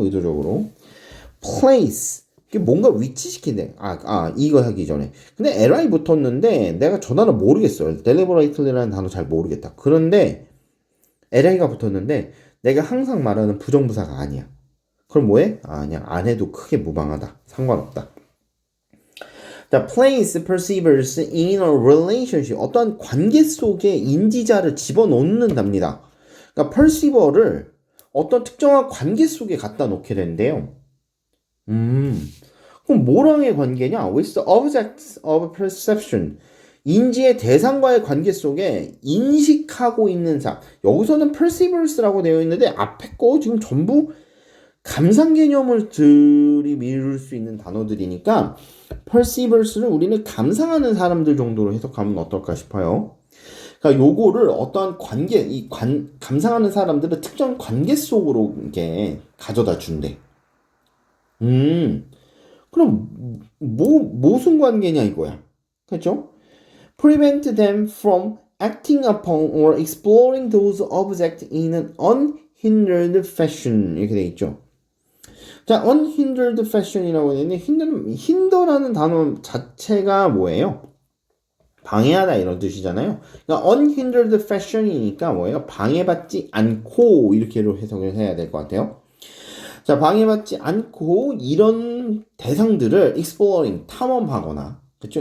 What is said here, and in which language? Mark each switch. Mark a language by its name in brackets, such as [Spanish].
[Korean] 의도적으로. place. 이게 뭔가 위치시킨대. 이거 하기 전에. 근데 li 붙었는데 내가 저 단어 모르겠어요. deliberately라는 단어 잘 모르겠다. 그런데 li가 붙었는데 내가 항상 말하는 부정부사가 아니야. 그럼 뭐해? 그냥 안 해도 크게 무방하다. 상관없다. [English] 자, place perceivers in a relationship. [Korean] 어떠한 관계 속에 인지자를 집어넣는답니다. 그러니까 perceiver를 어떤 특정한 관계 속에 갖다 놓게 된대요. 그럼 뭐랑의 관계냐? [English] With the objects of perception. [Korean] 인지의 대상과의 관계 속에 인식하고 있는 사람. 여기서는 perceivers라고 되어 있는데 앞에 거 지금 전부 감상 개념을 들이밀을 수 있는 단어들이니까 perceivers를 우리는 감상하는 사람들 정도로 해석하면 어떨까 싶어요. 그러니까 요거를 어떠한 관계, 감상하는 사람들을 특정 관계 속으로 이렇게 가져다 준대. 그럼 무슨 관계냐 이거야. 그렇죠? [English] Prevent them from acting upon or exploring those objects in an unhindered fashion 이렇게 돼 있죠. [Korean] 자, unhindered fashion이라고 했는데 hinder라는 단어 자체가 뭐예요? 방해하다 이런 뜻이잖아요. 그러니까 unhindered fashion이니까 뭐예요? 방해받지 않고 이렇게로 해석을 해야 될 것 같아요. 자, 방해받지 않고 이런 대상들을 exploring, 탐험하거나, 그렇죠?